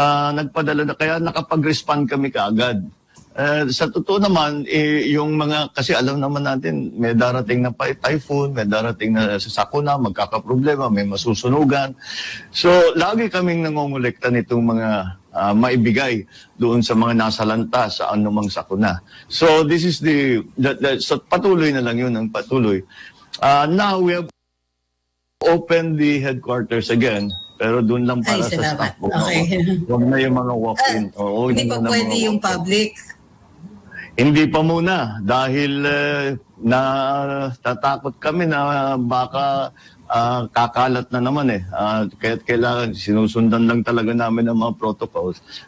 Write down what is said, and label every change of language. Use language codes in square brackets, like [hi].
[tl] Nagpadala na, kaya nakapag-respond kami kaagad. Sa totoo naman, yung mga, kasi alam naman natin, may darating na typhoon, may darating na sakuna, magkakaproblema, may masusunugan. So, lagi kaming nangongolekta nitong mga maibigay doon sa mga nasalanta sa anumang sakuna. [en] So, this is so [tl] patuloy na lang yun, ang patuloy. [en] Now, we have opened the headquarters again. [tl] Pero doon lang para sa staff. Okay. Huwag na yung mga walk-in. Hindi pa pwede yung public? Hindi pa muna. Dahil natatakot kami na baka kakalat na naman Kaya't kailangan, sinusundan lang talaga namin ang mga protocols.